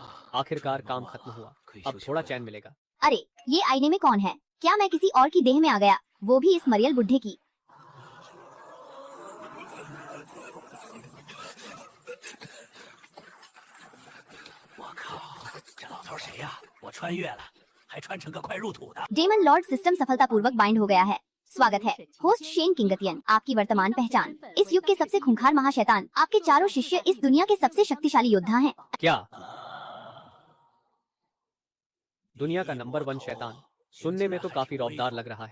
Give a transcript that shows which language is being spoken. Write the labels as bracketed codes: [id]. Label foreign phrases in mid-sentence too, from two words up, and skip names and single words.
[hi] आखिरकार काम खत्म हुआ। अब थोड़ा चैन मिलेगा। अरे ये आईने में कौन है? क्या मैं किसी और की देह में आ गया, वो भी इस मरियल बुढ़े की? [zh] 我靠，这老头谁呀？我穿越了，还穿成个快入土的。 [hi] डेमन लॉर्ड सिस्टम सफलतापूर्वक बाइंड हो गया है। स्वागत है होस्ट शेन किंगतियन, आपकी वर्तमान पहचान। इस युग के सबसे खूंखार महाशैतान, आपके चारों शिष्य इस दुनिया के सबसे शक्तिशाली योद्धा हैं। क्या? दुनिया का नंबर 1 शैतान? सुनने में तो काफी रौबदार लग रहा है।